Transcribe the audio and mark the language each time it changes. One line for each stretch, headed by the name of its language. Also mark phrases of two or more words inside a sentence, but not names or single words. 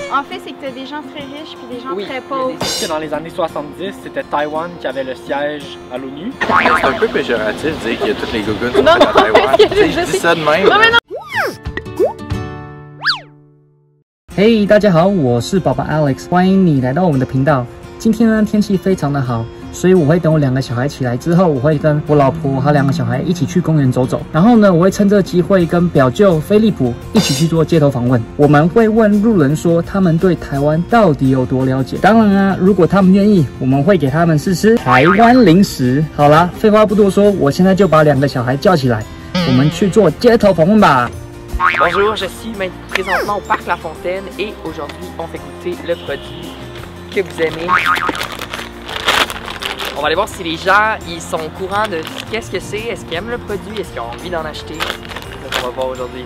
French: En fait, c'est que t'as des gens très riches puis des gens très pauvres. Dans les années 70, c'était Taïwan qui avait le siège à l'ONU. C'est un peu péjoratif de dire qu'il y a toutes les gogoons sont faites à Taïwan. Je dis ça de même. Non, mais non.
Chinese: Hey， 大家好，我是宝宝 Alex， 欢迎你来到我们的频道。今天呢，天气非常的好，所以我会等我2个小孩起来之后，我会跟我老婆和2个小孩一起去公园走走。然后呢，我会趁这个机会跟表舅飞利浦一起去做街头访问。我们会问路人说他们对台湾到底有多了解。当然啊，如果他们愿意，我们会给他们试吃台湾零食。好啦，废话不多说，我现在就把2个小孩叫起来，我们去做街头访问吧。
French: Bonjour, je suis présentement au Parc La Fontaine et aujourd'hui on fait goûter le produit que vous aimez. On va aller voir si les gens ils sont au courant de qu'est-ce que c'est, est-ce qu'ils aiment le produit, est-ce qu'ils ont envie d'en acheter. Donc on va voir aujourd'hui.